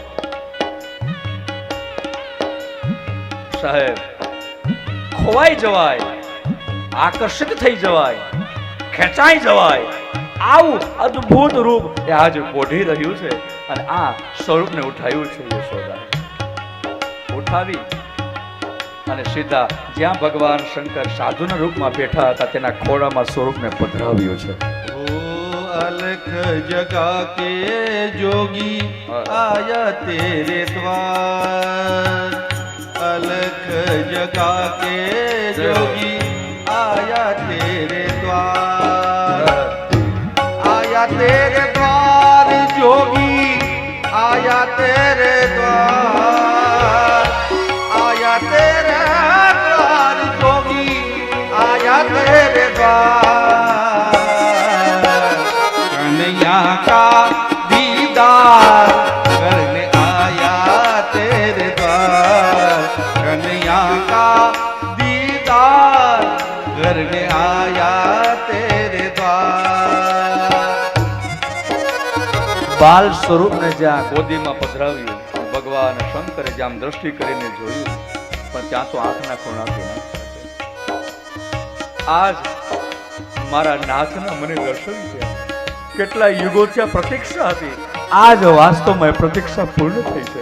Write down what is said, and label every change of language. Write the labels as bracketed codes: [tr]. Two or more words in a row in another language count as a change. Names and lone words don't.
[gu] સાહેબ, ખોવાઈ જવાય, આકર્ષિત થઈ જવાય, ખેંચાઈ જવાય, આવું અદ્ભુત રૂપ એ આજે પોઢી રહ્યું છે. અને આ સ્વરૂપને ઉઠાવ્યું છે યશોદા. ઉઠાવી અને સીધા જ્યાં ભગવાન શંકર સાધુના રૂપમાં બેઠા હતા તેના ખોળામાં સ્વરૂપને પધરાવ્યું છે. [hi] अलख जगा के जोगी आया तेरे द्वार, अलख जगा के जोगी आया तेरे द्वार, आया तेरे द्वार जोगी आया तेरे द्वार, आया तेरे द्वार जोगी आया तेरे द्वार, कन्हैया का दीदार करने आया तेरे द्वार, कन्हैया का दीदार करने आया तेरे द्वार. [gu] બાલ સ્વરૂપને જ્યાં ગોદીમાં પધરાવ્યું, ભગવાન શંકરે જ્યાં દ્રષ્ટિ કરીને જોયું, પણ ત્યાં તો આંખના ખૂણાથી ન. આજ મારા નાથના મને દર્શન થયા. કેટલા યુગોથી આ પ્રતીક્ષા હતી, આજ વાસ્તવમાં પ્રતીક્ષા પૂર્ણ થઈ છે.